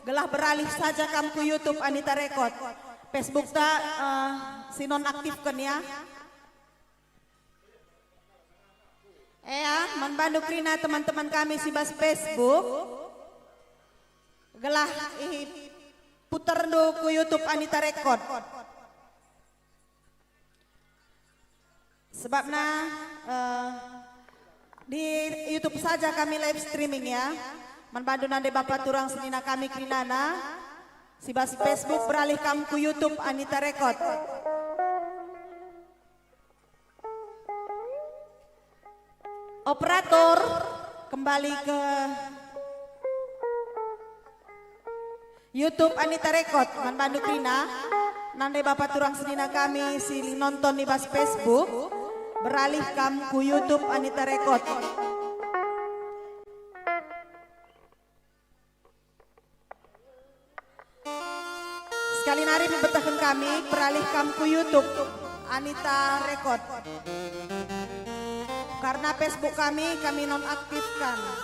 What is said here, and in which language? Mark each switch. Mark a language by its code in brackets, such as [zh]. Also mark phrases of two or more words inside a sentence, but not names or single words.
[btx] beralih saja kam ku YouTube Anita Record. Facebook ta si non aktifkan ya. Man Bandung Krina teman-teman kami si bas Facebook. Gelah putar do ku YouTube Anita Record. [id] Sebabnya di YouTube saja kami [en] live streaming [id] ya. [btx] Man Bandung nande Bapak Turang senina kami Krinana. Si bas Facebook beralih kam ku YouTube Anita Record. [id] Operator kembali ke YouTube Anita Record [btx] Man Bandung Krina. Nande Bapak Turang senina kami si nonton di bas Facebook beralih kam ku YouTube Anita Record. Sekali nari membetahkan kami beralih kam ku YouTube Anita Record. [id] Karena Facebook kami nonaktifkan.